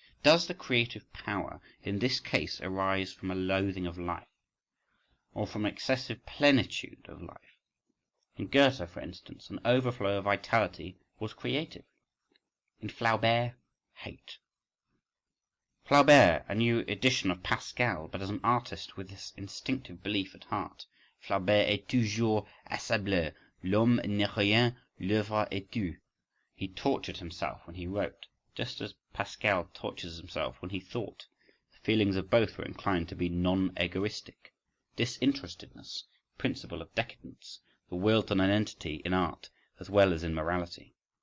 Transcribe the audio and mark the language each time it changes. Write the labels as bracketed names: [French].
[English] Does the creative power in this case arise from a loathing of life, or from excessive plenitude of life? In Goethe, for instance, an overflow of vitality was creative. In Flaubert, hate. Flaubert, a new edition of Pascal, but as an artist with this instinctive belief at heart. [French] Flaubert est toujours accablé. L'homme n'est rien, l'œuvre est tout. [English] He tortured himself when he wrote, just as Pascal tortures himself when he thought. The feelings of both were inclined to be non-egoistic. Disinterestedness, principle of decadence, the will to nonentity in art as well as in morality.